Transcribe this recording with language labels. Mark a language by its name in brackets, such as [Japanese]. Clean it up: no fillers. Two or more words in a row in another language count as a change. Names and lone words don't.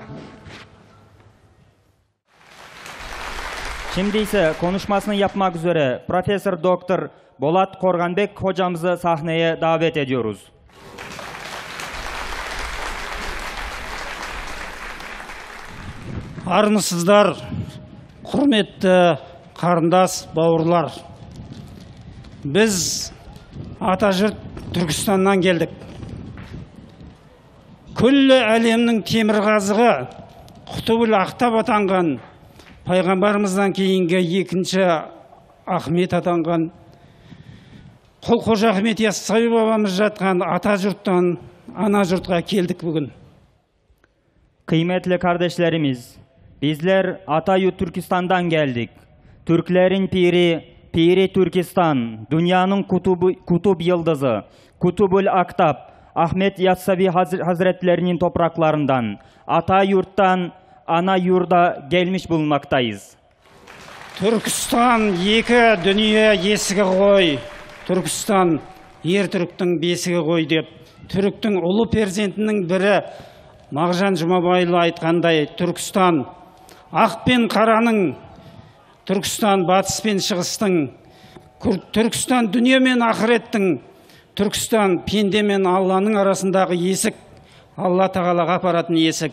[Turkish] Şimdi ise konuşmasını yapmak üzere Profesör Doktor Bolat Korganbek hocamızı sahneye davet ediyoruz. [Kazakh] Armısızlar, құрметті қарындас бауырлар. Біз Атажұрт Түркістаннан келдік. Күллі әлемнің темірқазығы Құтыбұл Ақтап атанған, пайғамбарымыздан кейінгі екінші Ахмет атанған, Құл-Қожа Ахмет Яссауи бабамыз жатқан Атажұрттан ана жұртқа келдік бүгін. [Turkish] Kıymetli kardeşlerimiz, bizler Atayurt Türkistan'dan geldik. Türklerin piri Türkistan, dünyanın kutub yıldızı, Kutubul Aktap, Ahmet Yassavi Hazretlerinin topraklarından, Atayurt'tan ana yurda gelmiş bulunmaktayız. [Kazakh] Türkistan екі dünya есігі ғой. Türkistan ер түріктің бесігі ғой деп, түріктің ұлы перзентінің бірі Мағжан Жұмабайлы айтқандай, Түркістан ақ пен қараның, Түркістан батыс пен шығыстың, Түркістан дүние мен ақыреттің, Түркістан пенде мен Алланың арасындағы есік, Алла тағалаға апаратын есік.